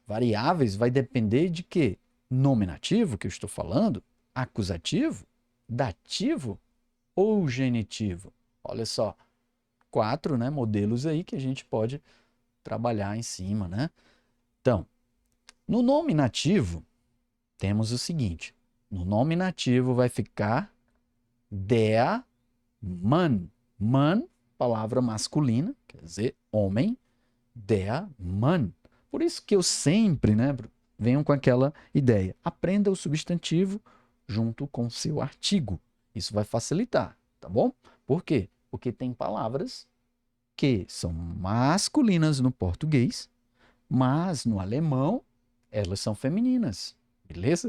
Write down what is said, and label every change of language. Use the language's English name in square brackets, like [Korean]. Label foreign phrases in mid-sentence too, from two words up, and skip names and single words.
[Portuguese] Variáveis vai depender de quê? Nominativo, que eu estou falando, acusativo, dativo ou genitivo. Olha só, 4, né, modelos aí que a gente pode trabalhar em cima, né? Então, no nominativo, temos o seguinte. No nominativo vai ficar [German] der Mann. [Portuguese] Mann, palavra masculina, quer dizer homem, [German] der Mann. [Portuguese] Por isso que eu sempre, né, venho com aquela ideia. Aprenda o substantivo junto com seu artigo. Isso vai facilitar, tá bom? Por quê? Porque tem palavras que são masculinas no português, mas no alemão elas são femininas, beleza?